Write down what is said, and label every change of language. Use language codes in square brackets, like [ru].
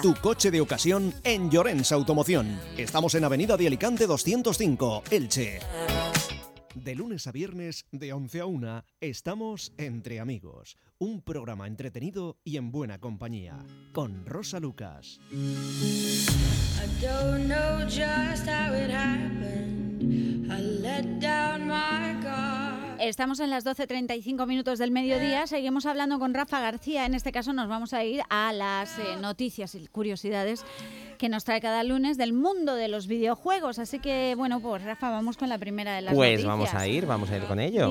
[es] Tu coche de ocasión en Llorens Automoción. Estamos en Avenida de Alicante 205, Elche. De lunes a viernes, de 11 a 1, estamos entre amigos. Un programa entretenido y en buena compañía, con Rosa Lucas. [en] I don't know just how it happened. I let down my guard. [es] Estamos en las 12:35 minutos del mediodía. Seguimos hablando con Rafa García. En este caso nos vamos a ir a las noticias y curiosidades que nos trae cada lunes del mundo de los videojuegos. Así que, bueno, pues Rafa, vamos con la primera de las noticias. Pues vamos a ir con ello.